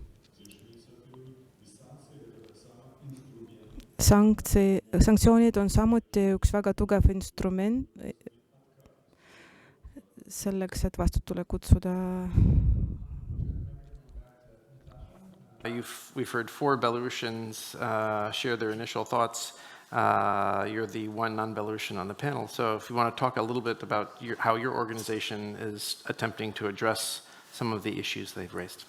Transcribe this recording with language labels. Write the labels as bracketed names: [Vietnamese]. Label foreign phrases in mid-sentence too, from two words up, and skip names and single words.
[Estonian] Sanktsioonid on samuti üks väga tugev instrument selleks, et vastutule kutsuda. [English] We've heard 4 Belarusians share their initial thoughts. You're the one non-Belarusian on the panel. So if you want to talk a little bit about how your organization is attempting to address some of the issues they've raised.